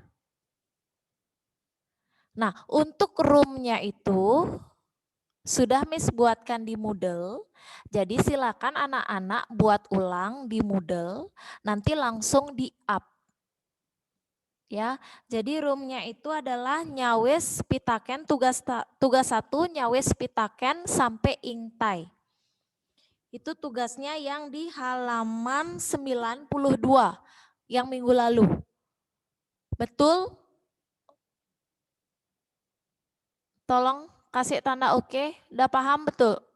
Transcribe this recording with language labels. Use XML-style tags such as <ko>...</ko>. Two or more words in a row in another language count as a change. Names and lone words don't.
<id>Nah, untuk roomnya itu sudah Miss buatkan di Moodle. Jadi silakan anak-anak buat ulang di Moodle, nanti langsung di-up. Ya, jadi roomnya itu adalah</id> <ban>nyawes pitaken</ban> <id>tugas 1</id> <ban>nyawes pitaken</ban> <id>sampai ingtai. Itu tugasnya yang di halaman 92 yang minggu lalu. Betul? Tolong kasih tanda oke. Udah paham betul?</id>